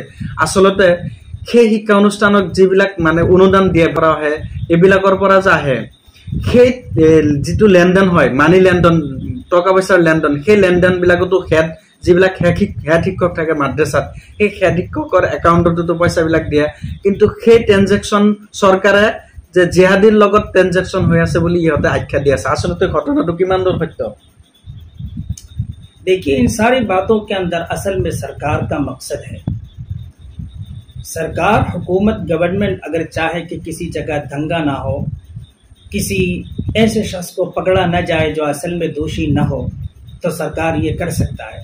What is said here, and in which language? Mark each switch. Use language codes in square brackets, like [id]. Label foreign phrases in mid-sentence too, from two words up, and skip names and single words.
[as] আচলতে সেই শিক্ষা অনুষ্ঠানক যিবিলাক মানে অনুদান দিয়া পৰা আহে, এইবিলাকৰ পৰা যে আহে, সেই যিটো লেনদেন হয়, মানি লেনদেন, টকা পইচাৰ লেনদেন, সেই লেনদেনবিলাকতো যিবিলাক হেড শিক্ষক থাকে মাদ্ৰাছাত, সেই হেড শিক্ষকৰ একাউণ্টতো পইচাবিলাক দিয়ে। কিন্তু সেই ট্ৰেনজেকশ্যন চৰকাৰে যে জিহাদীৰ লগত ট্ৰেনজেকশ্যন হৈ আছে বুলি ইহঁতে আখ্যা দি আছে। আচলতে ঘটনাটো কিমান দূৰ সত্য? [hi] देखिए, इन सारी बातों के अंदर असल में सरकार का मकसद है। सरकार, हुकूमत, गवर्नमेंट अगर चाहे कि किसी जगह दंगा ना हो, किसी ऐसे शख्स को पकड़ा न जाए जो असल में दोषी न हो, तो सरकार ये कर सकता है।